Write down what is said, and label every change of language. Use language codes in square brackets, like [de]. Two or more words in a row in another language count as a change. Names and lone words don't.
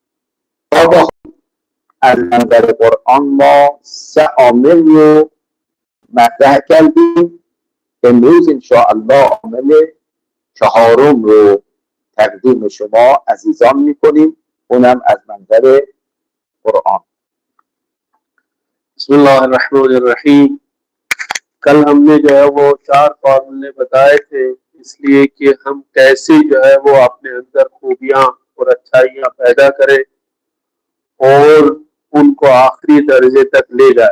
[fa] از منظر قرآن ما 3 عامل رو مطرح کردیم. امروز انشاءالله عامل 4م رو تقدیم شما عزیزان میکنیم، اونم از منظر قرآن. [ar] بسم الله الرحمن الرحیم. [ur] کل ہم نے جو ہے وہ 4 فارمولے بتائے تھے اس لیے کہ ہم کیسے جو ہے وہ اپنے اندر خوبیاں اور اچھائیاں پیدا کریں اور ان کو آخری درجے تک لے جائے.